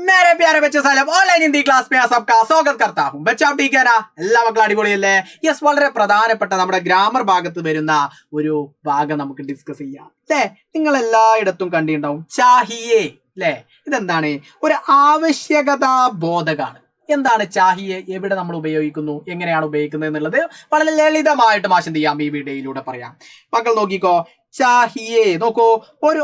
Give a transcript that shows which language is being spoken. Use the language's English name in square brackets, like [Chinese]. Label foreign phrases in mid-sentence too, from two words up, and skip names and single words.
[Hindi] मेरे प्यारे बच्चों साहब [English] online Hindi class [Hindi] में सबका स्वागत करता हूं बच्चा आप ठीक है ना [Malayalam] എല്ലാ മക്കളും അടിപൊളിയല്ലേ യെസ് വളരെ പ്രധാനപ്പെട്ട നമ്മുടെ ഗ്രാമർ ഭാഗത്ത് വരുന്ന ഒരു ഭാഗം നമുക്ക് ഡിസ്കസ് ചെയ്യാം അല്ലേ നിങ്ങൾ എല്ലായിടത്തും കണ്ടിട്ടുണ്ടാവും ചാഹിയേ അല്ലേ ഇതെന്താണ് ഒരു ആവശ്യകതാ ബോധകാണ് എന്താണ് ചാഹിയെ എവിടെ നമ്മൾ ഉപയോഗിക്കുന്നു എങ്ങനെയാണ് ഉപയോഗിക്കുന്നത് എന്നുള്ളത് വളരെ ലളിതമായിട്ട് മാഷ് എന്ത് ചെയ്യാം ഈ വീഡിയോയിലൂടെ പറയാം മക്കൾ നോക്കിക്കോ ചാഹിയെ നോക്കൂ ഒരു